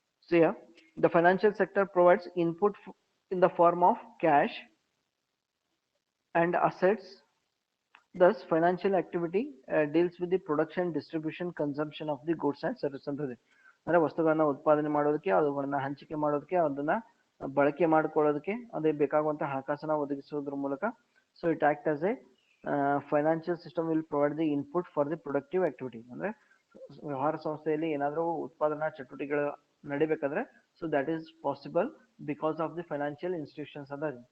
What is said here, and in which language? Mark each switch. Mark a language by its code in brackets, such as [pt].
[en] So the financial sector provides input in the form of cash and assets. Thus financial activity deals with the production, distribution, consumption of the goods and services [kn] ಅಂತದೆ. ಅಂದ್ರೆ ವಸ್ತುಗಳನ್ನ ಉತ್ಪಾದನೆ ಮಾಡೋದಕ್ಕೆ, ಅವುಗಳನ್ನ ಹಂಚಿಕೆ ಮಾಡೋದಕ್ಕೆ, ಅದನ್ನ ಬಳಕೆ ಮಾಡ್ಕೊಳ್ಳೋದಕ್ಕೆ ಅದೇ ಬೇಕಾಗುವಂತಹ ಹಣಕಾಸನ್ನ ಒದಗಿಸುವುದರ ಮೂಲಕ. [en] So it act as a financial system will provide the input for the productive activity. [kn] ಅಂದ್ರೆ ವ್ಯವಹಾರ ಸಂಸ್ಥೆಯಲ್ಲಿ ಏನಾದರೂ ಉತ್ಪಾದನಾ ಚಟುವಟಿಕೆಗಳು ನಡಿಬೇಕಾದ್ರೆ, [en] So that is possible because of the financial institutions ಅಂತ.